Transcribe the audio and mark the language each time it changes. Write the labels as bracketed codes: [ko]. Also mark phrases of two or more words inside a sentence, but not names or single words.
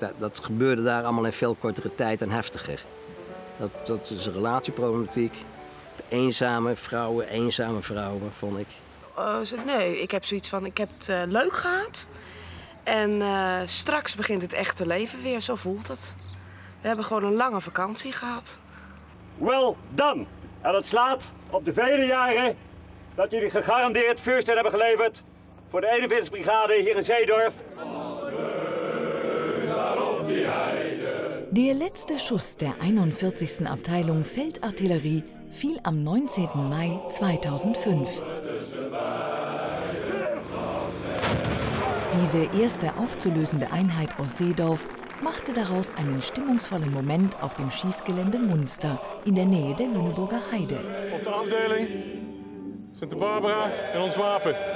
[nl] Dat gebeurde daar allemaal in veel kortere tijd en heftiger. Dat is een relatieproblematiek. Eenzame vrouwen, vond ik. Nee, ik heb zoiets van, ik heb het leuk gehad. En straks begint het echte leven weer, zo voelt het. We hebben gewoon een lange vakantie gehad. [en] Well done! [nl] En het slaat op de vele jaren dat jullie gegarandeerd vuursteun hebben geleverd voor de 41e brigade hier in Seedorf. [de] Der letzte Schuss der 41. Abteilung Feldartillerie fiel am 19. Mai 2005. Diese erste aufzulösende Einheit aus Seedorf machte daraus einen stimmungsvollen Moment auf dem Schießgelände Munster in der Nähe der Lüneburger Heide. [nl] Op de afdeling Santa Barbara en ons wapen.